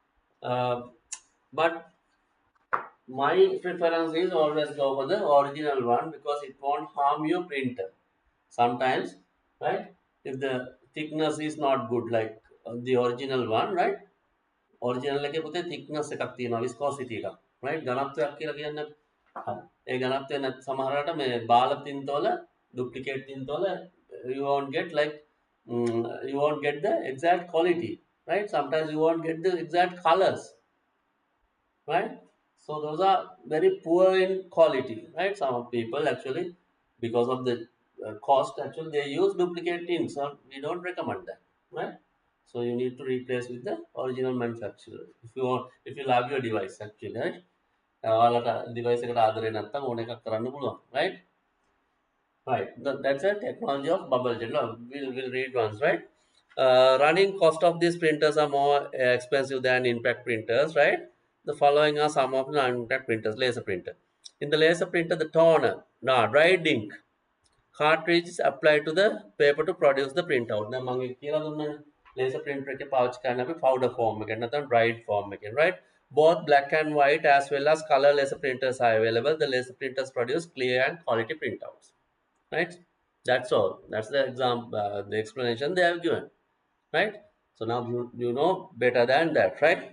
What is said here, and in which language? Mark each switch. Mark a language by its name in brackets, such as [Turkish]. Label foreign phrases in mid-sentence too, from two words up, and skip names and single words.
[English] But my preference is always go for the original one because it won't harm your printer. Sometimes, right, if the thickness is not good like the original one, right? [Sinhala] Original එකේ පුතේ thickness එකක් තියෙනවා, viscosity එකක්, right? ඝනත්වයක් කියලා කියන්නේ. ඒ ඝනත්වය සමහරකට මේ බාල තින්තවල duplicate තින්තවල [English] you won't get like you won't get the exact quality, right? Sometimes you won't get the exact colors, right? So those are very poor in quality, right? Some people actually, because of the cost, actually they use duplicate inks. So we don't recommend that, right? So you need to replace with the original manufacturer if you love your device actually, right? [Sinhala] ඔයාලට device එකට ආදරේ නැත්නම් ඕන එකක් කරන්න පුළුවන්, [English] right? Right, that's a technology of bubble jet. We'll read once, right? Running cost of these printers are more expensive than impact printers, right? The following are some of the non-impact printers. Laser printer. In the laser printer, the toner, dried ink, cartridge is applied to the paper to produce the printout. [Sinhala] දැන් මම කියලා දුන්නා [English] laser printer [Sinhala] එකේ පාවිච්චි කරන්න අපි [English] powder form [Sinhala] එකෙන් නැත්නම් [English] dried form [Sinhala] එකෙන්, right? [English] Both black and white as well as color laser printers are available. The laser printers produce clear and quality printouts, right? That's all. That's the example, the explanation they have given, right? So now you know better than that, right?